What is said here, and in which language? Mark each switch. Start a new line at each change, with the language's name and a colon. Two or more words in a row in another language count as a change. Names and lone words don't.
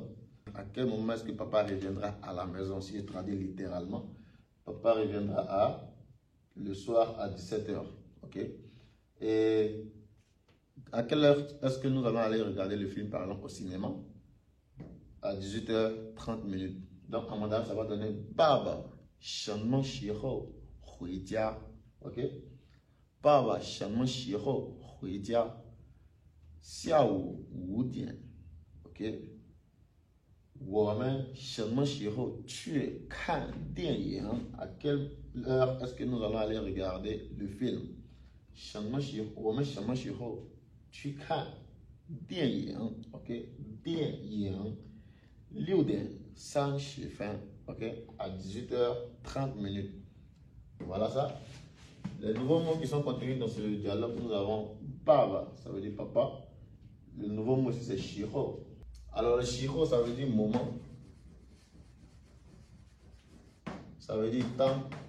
French: À quel moment est-ce que papa reviendra à la maison? Si je traduis littéralement, papa reviendra le soir à 17h. Ok, et à quelle heure est-ce que nous allons aller regarder le film, par exemple, au cinéma? À 18h30 minutes. Donc en mandarin, ça va donner Baba,
Chinese: 什么时候回家? Ok, Baba, 什么时候回家? 下午5点 ，OK。我们什么时候去看电影
French: ？À quelle heure est-ce que nous allons aller regarder le film？
Chinese: 我们什么时候去看电影 ？OK， 电影6点30分 ，OK，
French: à 18h30 minutes. Voilà ça. Les nouveaux mots qui sont contenus dans ce dialogue, nous avons Baba, ça veut dire papa. Le nouveau mot c'est Shiro. Alors le Shiro, ça veut dire moment. Ça veut dire temps.